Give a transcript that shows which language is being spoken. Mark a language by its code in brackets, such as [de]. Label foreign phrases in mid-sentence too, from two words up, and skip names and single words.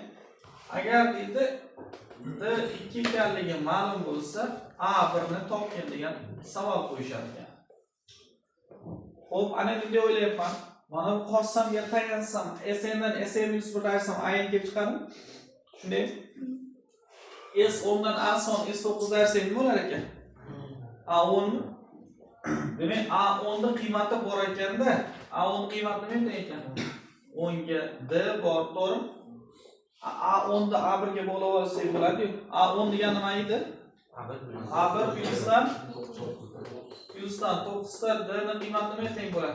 [uz] Agar deydi D2 ekanligi ma'lum bo'lsa, A1 ni topgin degan savol qo'yishar ekan. Xo'p, ana endi o'ylayapman. Mana bu qossamga tayansam, Sn dan Sn minus 1 ayirsam A kelib chiqadimi? Shunday. S10 dan A10 S9 dersen nima bo'lar ekan? A10 mi? Demak, A10 da qiymati bor ekanda, A10 qiymati nima ekan? 10 ga D bor, to'g'rimi? A10 da A1 ga bog'lab olsak bo'ladi-ku. A10 degani nima edi? A1 plyusdan 9 ta D ning qiymati nima teng bo'ladi?